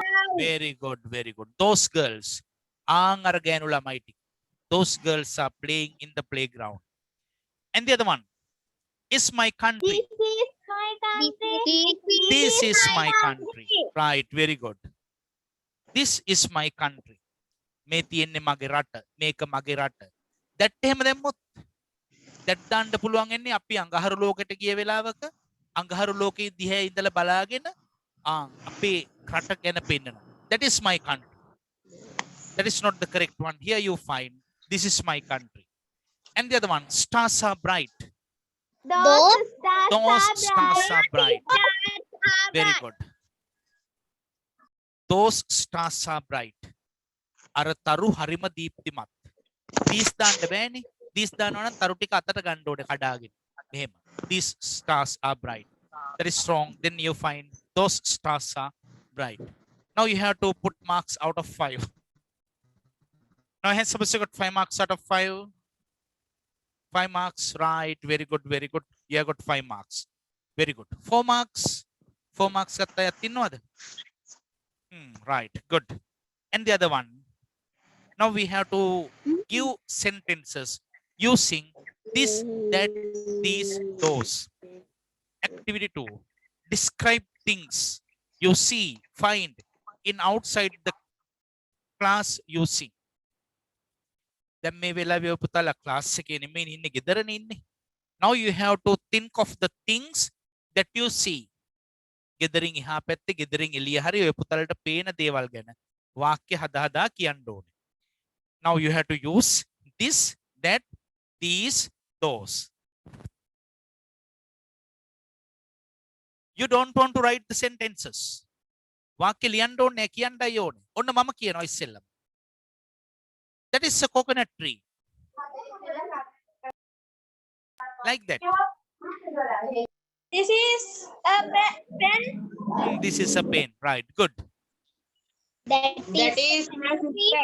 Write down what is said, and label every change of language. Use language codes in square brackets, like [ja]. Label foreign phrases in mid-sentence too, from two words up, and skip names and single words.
[en] Very good, very good. Those girls. Ang arganula mighty. Those girls are playing in the playground. And the other one. Is my country. This is my country. This is my country. Right, very good. This is my country. [si] මේ තියෙන්නේ මගේ රට. මේක මගේ රට. that එහෙම දැම්මොත් that දාන්න පුළුවන් වෙන්නේ අපි අඟහරු ලෝකෙට ගිය වෙලාවක අඟහරු ලෝකයේ දිහා ඉඳලා බලාගෙන අපේ රට ගැන පෙන්නනවා. [en] That is my country. That is not the correct one. Here you find this is my country. And the other one, stars are bright. Those stars are bright. Very good. Those stars are bright. [si] අර තරු හරිම දීප්තිමත්. These දාන්න බෑනේ. These දානවා නම් තරු ටික අතට ගන්න ඕනේ කඩාගෙන. මෙහෙම. [en] These stars are bright. That is wrong. Then you find those stars are bright. Now you have to put marks out of 5. Now has supposed to got 5 marks out of 5. 5 marks, right? Very good, very good. You have got 5 marks. Very good. 4 marks. 4 marks [si] ගත්තා යත් ඉන්නවද? [en] Right, good. And the other one. Now we have to give sentences using this, that, these, those. Activity 2. Describe things you see, find in outside the class using. [si] දැන් මේ වෙලාවේ ඔය පුතාලා ක්ලාස් එකේ නෙමෙයි ඉන්නේ ගෙදරනේ ඉන්නේ. [en] Now you have to think of the things that you see. [si] ගෙදරින් එහා පැත්තේ ගෙදරින් එළිය හරි ඔය පුතාලට පේන දේවල් ගැන වාක්‍ය හදා හදා කියන්න ඕනේ. [en] Now you have to use this, that, these, those. You don't want to write the sentences. [si] වාක්‍ය ලියන්න ඕනේ කියන්නයි ඕනේ. ඔන්න මම කියනවා ඉස්සෙල්ලම. [en] That is a coconut tree. Like that. This is a pen. This is a pen. Right. Good. That is my sister.